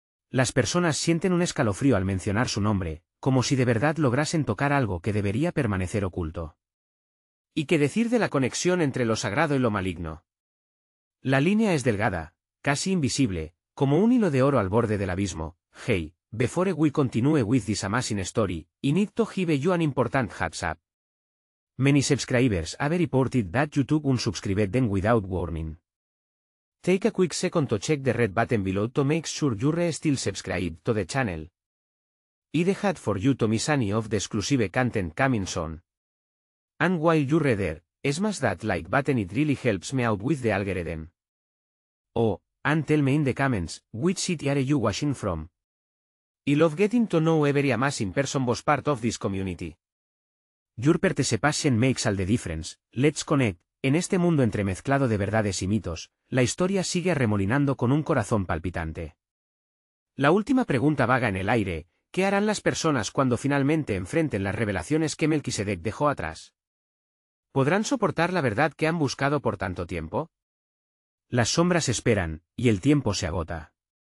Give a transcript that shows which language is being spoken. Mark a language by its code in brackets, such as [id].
[es] Las personas sienten un escalofrío al mencionar su nombre, como si de verdad lograsen tocar algo que debería permanecer oculto. ¿Y qué decir de la conexión entre lo sagrado y lo maligno? La línea es delgada, casi invisible, como un hilo de oro al borde del abismo. [en] Hey, before we continue with this amazing story, I need to give you an important heads up. Many subscribers have reported that YouTube unsubscribed them without warning. Take a quick second to check the red button below to make sure you're still subscribed to the channel. I'd hate for you to miss any of the exclusive content coming soon. And while you're there, smash that like button, it really helps me out with the algorithm. Oh, and tell me in the comments, which city are you watching from? I love getting to know every amazing person was part of this community. Your participation makes all the difference. Let's connect. [es] En este mundo entremezclado de verdades y mitos, la historia sigue arremolinando con un corazón palpitante. La última pregunta vaga en el aire: ¿qué harán las personas cuando finalmente enfrenten las revelaciones que Melquisedec dejó atrás? ¿Podrán soportar la verdad que han buscado por tanto tiempo? Las sombras esperan, y el tiempo se agota.